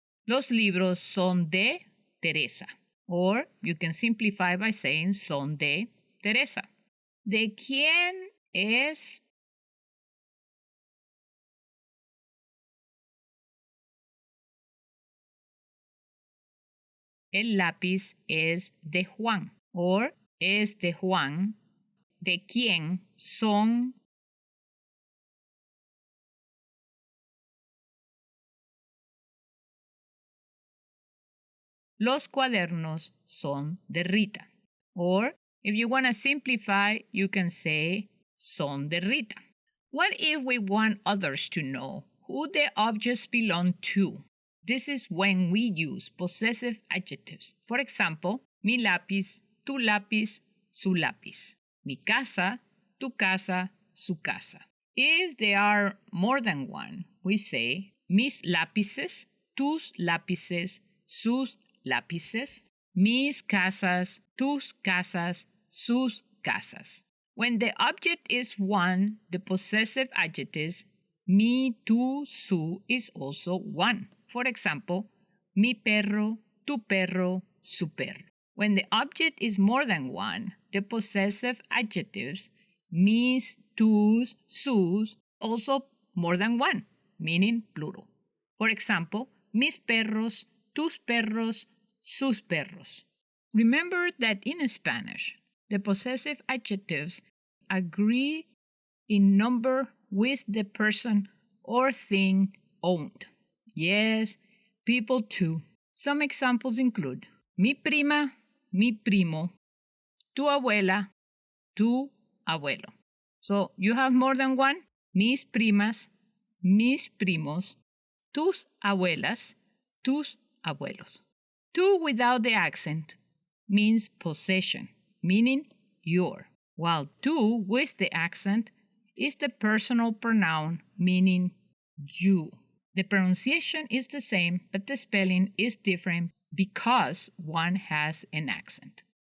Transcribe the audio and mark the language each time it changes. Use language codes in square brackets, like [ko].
[es] Los libros son de Teresa. [en] Or you can simplify by saying [es] son de Teresa. ¿De quién es? El lápiz es de Juan. Or es de Juan. ¿De quién son? Los cuadernos son de Rita. [en] Or, if you want to simplify, you can say [es] son de Rita. [en] What if we want others to know who the objects belong to? This is when we use possessive adjectives. For example, [es] mi lápiz, tu lápiz, su lápiz. Mi casa, tu casa, su casa. [en] If there are more than one, we say [es] mis lápices, tus lápices, sus lápices. Mis casas, tus casas, sus casas. [en] When the object is one, the possessive adjectives mi, tu, su is also one. For example, [es] mi perro, tu perro, su perro. [en] When the object is more than one, the possessive adjectives mis, tus, sus also more than one, meaning plural. For example, [es] mis perros, tus perros, sus perros. [en] Remember that in Spanish, the possessive adjectives agree in number with the person or thing owned. Yes, people too. Some examples include [es] mi prima, mi primo, tu abuela, tu abuelo. [en] So you have more than one. [es] Mis primas, mis primos, tus abuelas, tus abuelos. [en] Tu without the accent means possession, meaning your, while tu with the accent is the personal pronoun, meaning you. The pronunciation is the same, but the spelling is different because one has an accent.